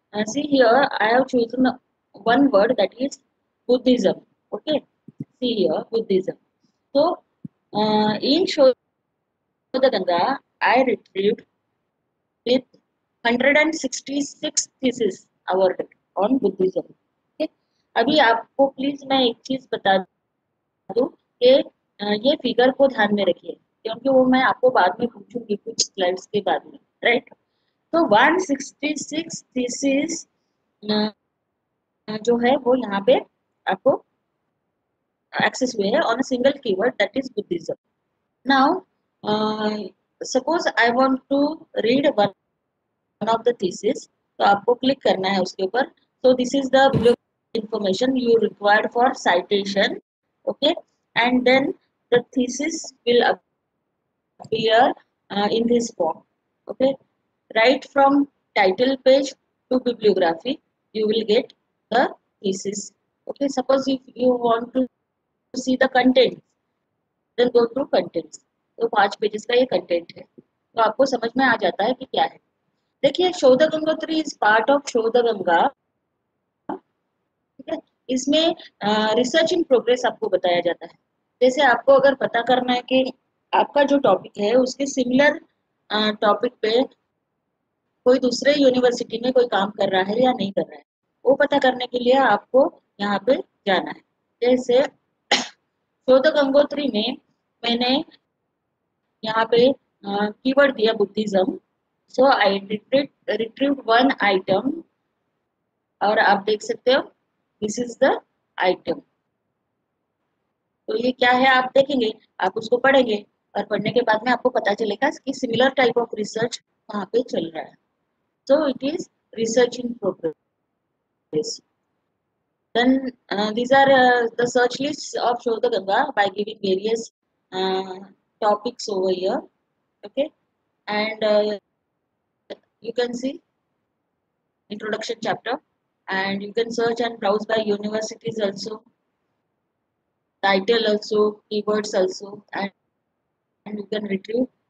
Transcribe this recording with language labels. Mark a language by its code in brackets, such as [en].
[en] See here, I have chosen one word, that is Buddhism. Okay, see here, Buddhism. So in Shodhaganga, I retrieved with 166 thesis awarded on Buddhism. Okay? [hi] अभी आपको please मैं एक चीज बता दूं कि ये फिगर को ध्यान में रखिए, क्योंकि वो मैं आपको बाद में पूछूंगी कुछ स्लाइड्स के बाद में, राइट। तो 166 थीसिस जो है वो यहाँ पे आपको एक्सेस हुए हैं [en] On a single keyword, that is Buddhism. Now suppose I want to read one of the thesis, [hi] तो आपको क्लिक करना है उसके ऊपर. [en] So this is the information you required for citation. Okay, and then the thesis will appear in this form. Okay, right from title page to bibliography, you will get the thesis. Okay, suppose if you want to see the content, then go through contents. [hi] तो 5 pages का ये content है, तो आपको समझ में आ जाता है कि क्या है. [en] देखिए, Shodh Gangotri is part of Shodh Ganga. [hi] ठीक है, इसमें रिसर्च इन प्रोग्रेस आपको बताया जाता है. जैसे आपको अगर पता करना है कि आपका जो टॉपिक है उसके सिमिलर टॉपिक पे कोई दूसरे यूनिवर्सिटी में कोई काम कर रहा है या नहीं कर रहा है, वो पता करने के लिए आपको यहाँ पे जाना है. जैसे शोध गंगोत्री में मैंने यहाँ पे कीवर्ड दिया बुद्धिज्म. [en] so I retrieved one item, [hi] और आप देख सकते हो [en] This is the item. [hi] तो ये क्या है आप देखेंगे, आप उसको पढ़ेंगे, और पढ़ने के बाद में आपको पता चलेगा कि सिमिलर टाइप ऑफ रिसर्च वहाँ पे चल रहा है. [en] So it is research in progress. Then these are the search lists of Shodha Ganga by giving various topics over here. Okay, and you can see introduction chapter, and you can search and browse by universities also, title also, keywords also, and you can retrieve.